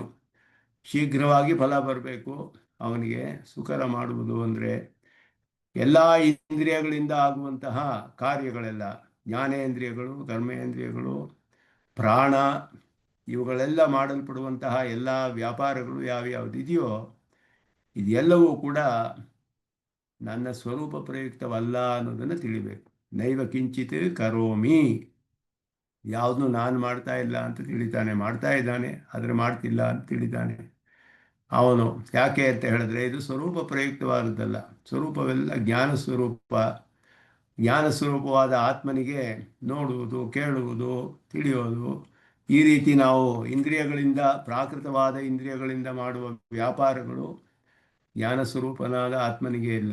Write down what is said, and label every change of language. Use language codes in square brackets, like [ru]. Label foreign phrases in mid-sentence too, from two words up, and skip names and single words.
[kn] ಶೀಘ್ರವಾಗಿ ಫಲ ಬರಬೇಕು ಅವನಿಗೆ ಸುಕರ ಮಾಡುವುದು ಅಂದರೆ ಎಲ್ಲ ಇಂದ್ರಿಯಗಳಿಂದ ಆಗುವಂತಹ ಕಾರ್ಯಗಳೆಲ್ಲ, ಜ್ಞಾನೇಂದ್ರಿಯಗಳು, ಕರ್ಮೇಂದ್ರಿಯಗಳು, ಪ್ರಾಣ, ಇವುಗಳೆಲ್ಲ ಮಾಡಲ್ಪಡುವಂತಹ ಎಲ್ಲ ವ್ಯಾಪಾರಗಳು ಯಾವ್ಯಾವುದಿದೆಯೋ ಇದೆಲ್ಲವೂ ಕೂಡ ನನ್ನ ಸ್ವರೂಪ ಪ್ರಯುಕ್ತವಲ್ಲ ಅನ್ನೋದನ್ನು ತಿಳಿಬೇಕು. [sa] ನೈವ ಕಿಂಚಿತ್ ಕರೋಮಿ, [kn] ಯಾವುದನ್ನು ನಾನು ಮಾಡ್ತಾ ಇಲ್ಲ ಅಂತ ತಿಳಿತಾನೆ, ಮಾಡ್ತಾ ಇದ್ದಾನೆ ಆದರೆ ಮಾಡ್ತಿಲ್ಲ ಅಂತ ತಿಳಿತಾನೆ ಅವನು. ಯಾಕೆ ಅಂತ ಹೇಳಿದ್ರೆ ಇದು ಸ್ವರೂಪ ಪ್ರಯುಕ್ತವಾದದ್ದಲ್ಲ. ಸ್ವರೂಪವೆಲ್ಲ ಜ್ಞಾನ ಸ್ವರೂಪ. ಜ್ಞಾನ ಸ್ವರೂಪವಾದ ಆತ್ಮನಿಗೆ ನೋಡುವುದು, ಕೇಳುವುದು, ತಿಳಿಯೋದು, ಈ ರೀತಿ ನಾವು ಇಂದ್ರಿಯಗಳಿಂದ, ಪ್ರಾಕೃತವಾದ ಇಂದ್ರಿಯಗಳಿಂದ ಮಾಡುವ ವ್ಯಾಪಾರಗಳು ಜ್ಞಾನ ಸ್ವರೂಪನಾದ ಆತ್ಮನಿಗೆ ಇಲ್ಲ.